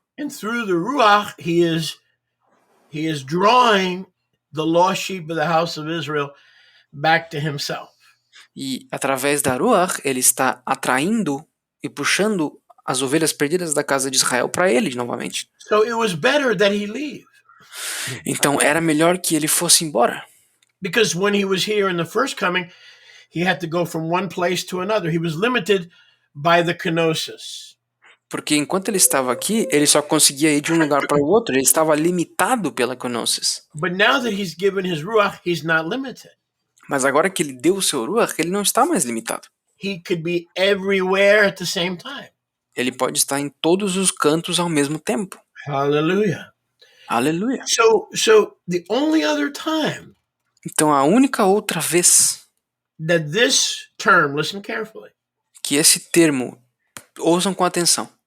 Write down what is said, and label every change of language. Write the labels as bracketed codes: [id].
[en] And through the ruach, he is drawing the lost sheep of the house of Israel back to himself. [pt] E através da ruach, ele está atraindo e puxando as ovelhas perdidas da casa de Israel para ele novamente. [en] So it was better that he leave. [pt] Então era melhor que ele fosse embora. [en] Because when he was here in the first coming, he had to go from one place to another. He was limited by the kenosis. [pt] Porque enquanto ele estava aqui, ele só conseguia ir de um lugar para o outro. Ele estava limitado pela kenosis. [en] But now that he's given his ruach, he's not limited. [pt] Mas agora que ele deu o seu ruach, ele não está mais limitado. [en] He could be everywhere at the same time. [pt] Ele pode estar em todos os cantos ao mesmo tempo. [en] Hallelujah. [pt] Aleluia. [en] So the only other time. [pt] Então a única outra vez [en] that this term, listen carefully. [pt] Que esse termo, ouçam com atenção.